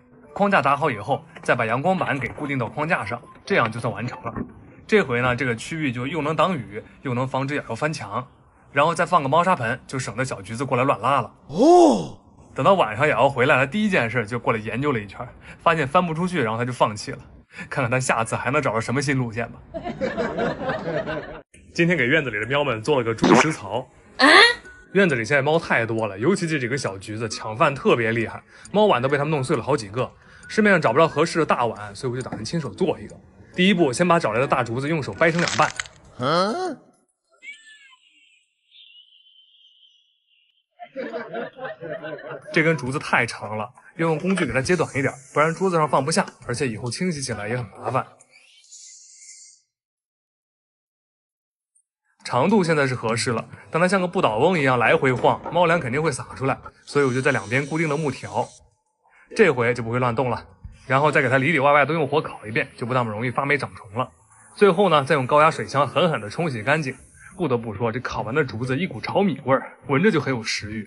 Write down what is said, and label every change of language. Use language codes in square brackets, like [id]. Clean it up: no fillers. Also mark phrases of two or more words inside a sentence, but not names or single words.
[zh] 框架搭好以後，再把陽光板給固定到框架上，這樣就算完成了。這回呢，這個區域就又能擋雨，又能防止瑤瑤翻牆，然後再放個貓砂盆，就省得小橘子過來亂拉了。哦，等到晚上瑤瑤回來了，第一件事就過來研究了一圈，發現翻不出去，然後他就放棄了，看看他下次還能找到什麼新路線吧。今天給院子裡的喵們做了個豬食槽， 院子裡現在猫太多了，尤其这几个小橘子搶飯特別厲害，貓碗都被他們弄碎了好幾個。市面上找不到合適的大碗，所以我就打算親手做一個。第一步，先把找來的大竹子用手掰成2半。這根竹子太長了，要用工具給它截短一點，不然桌子上放不下，而且以後清洗起來也很麻煩。長度現在是合適了，當它像個不倒翁一樣來回晃，貓糧肯定會灑出來，所以我就在兩邊固定了木條，這回就不會亂動了。然後再給它裡裡外外都用火烤一遍，就不那麼容易發霉長蟲了。最後呢，再用高壓水槍狠狠地沖洗乾淨。不得不說，這烤完的竹子一股炒米味兒，聞着就很有食欲。